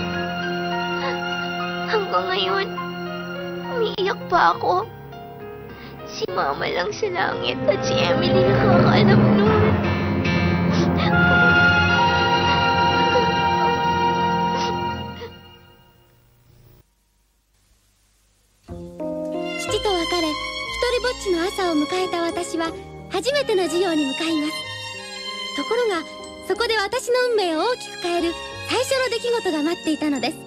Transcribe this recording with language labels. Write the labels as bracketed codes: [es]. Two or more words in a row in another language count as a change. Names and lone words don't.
[tl] Hanggang ngayon, umiiyak pa ako. Si Mama lang sa langit at si Emily nakakaalam nun. [ja] 父と別れ、一人ぼっちの朝を迎えた私は初めての授業に向かいます。ところが、そこで私の運命を大きく変える最初の出来事が待っていたのです。